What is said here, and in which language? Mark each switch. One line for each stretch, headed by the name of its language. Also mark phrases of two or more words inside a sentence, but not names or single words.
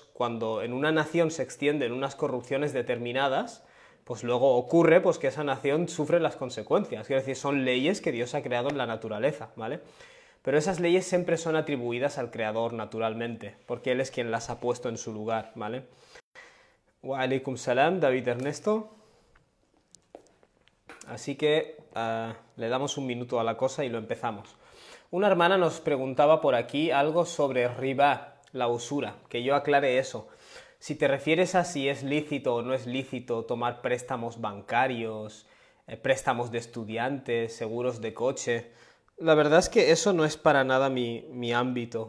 Spanish: Cuando en una nación se extienden unas corrupciones determinadas, pues luego ocurre pues, que esa nación sufre las consecuencias. Quiero decir, son leyes que Dios ha creado en la naturaleza, ¿vale? Pero esas leyes siempre son atribuidas al Creador naturalmente, porque Él es quien las ha puesto en su lugar, ¿vale?
Arabic: Wa alaikum salam,
Spanish: David Ernesto. Así que le damos un minuto a la cosa y lo empezamos. Una hermana nos preguntaba por aquí algo sobre riba, la usura, que yo aclare eso. Si te refieres a si es lícito o no es lícito tomar préstamos bancarios, préstamos de estudiantes, seguros de coche, la verdad es que eso no es para nada mi ámbito.